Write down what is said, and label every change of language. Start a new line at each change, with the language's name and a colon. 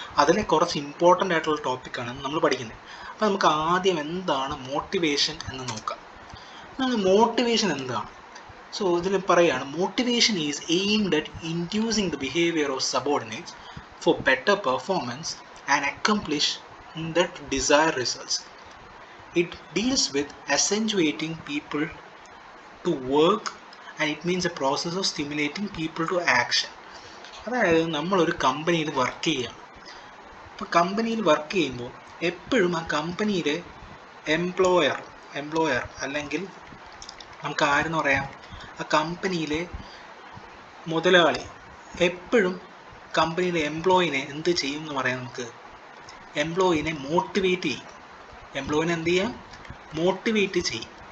Malayalam: അതിലെ കുറച്ച് ഇമ്പോർട്ടൻ്റ് ആയിട്ടുള്ള ടോപ്പിക്കാണ് നമ്മൾ പഠിക്കുന്നത്. അപ്പോൾ നമുക്ക് ആദ്യം എന്താണ് മോട്ടിവേഷൻ എന്ന് നോക്കാം. മോട്ടിവേഷൻ എന്താണ്? സോ ഇതിൽ പറയുകയാണ്,
English: Motivation is aimed at inducing the behaviour of subordinates for better performance and accomplish the desired results. It deals with accentuating people to work and it means a process of stimulating people to action.
Malayalam: അതായത് നമ്മളൊരു കമ്പനിയിൽ work ചെയ്യുകയാണ്. അപ്പോൾ കമ്പനിയിൽ work ചെയ്യുമ്പോൾ എപ്പോഴും ആ കമ്പനിയിലെ എംപ്ലോയർ അല്ലെങ്കിൽ നമുക്ക് ആരെന്ന് പറയാം, ആ കമ്പനിയിലെ മുതലാളി എപ്പോഴും കമ്പനിയിലെ എംപ്ലോയിനെ എന്ത് ചെയ്യും എന്ന് പറയാം, നമുക്ക് എംപ്ലോയിനെ മോട്ടിവേറ്റ് ചെയ്യും. എംപ്ലോയിനെ എന്ത് ചെയ്യാം? മോട്ടിവേറ്റ് ചെയ്യും.